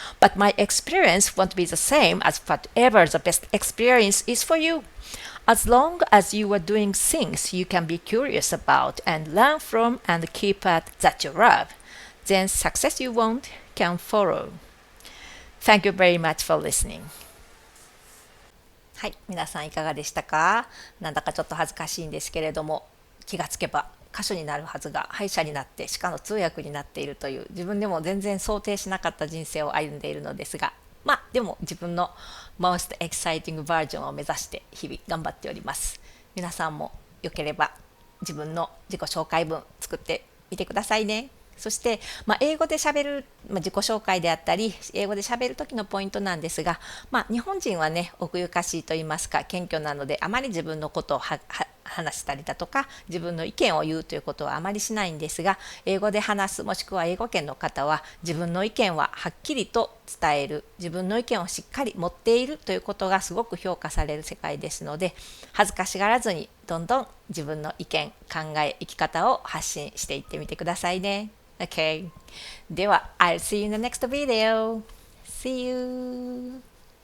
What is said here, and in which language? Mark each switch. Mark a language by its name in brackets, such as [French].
[English] But my experience won't be the same as whatever the best experience is for you. As long as you are doing things you can be curious about and learn from and keep at that you love, then success you want can follow. Thank you very much for listening. [Japanese] はい、皆さんいかがでしたか？なんだかちょっと恥ずかしいんですけれども、気がつけば歌手になるはずが歯医者になってしかも通訳になっているという自分でも全然想定しなかった人生を歩んでいるのですが、まあでも自分の [English] most exciting version [Japanese] を目指して日々頑張っております。皆さんもよければ自分の自己紹介文作ってみてくださいね。そして、英語で喋る、自己紹介であったり英語で喋る時のポイントなんですが、日本人はね奥ゆかしいと言いますか謙虚なのであまり自分のことを話したりだとか自分の意見を言うということはあまりしないんですが、英語で話すもしくは英語圏の方は自分の意見ははっきりと伝える、自分の意見をしっかり持っているということがすごく評価される世界ですので、恥ずかしがらずにどんどん自分の意見、考え、生き方を発信していってみてくださいね。 [English] Okay. [Japanese] では、 [English] I'll see you in the next video. See you.